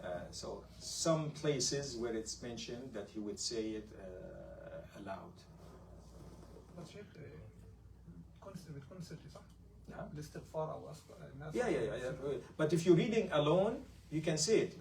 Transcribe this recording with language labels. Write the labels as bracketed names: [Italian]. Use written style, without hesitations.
[English] So some places where it's mentioned that he would say it aloud. But [Arabic] Sheikh, بتكون سري صح؟ نعم. الاستغفار أو الناس. [English] Yeah. But if you're reading alone, you can say it.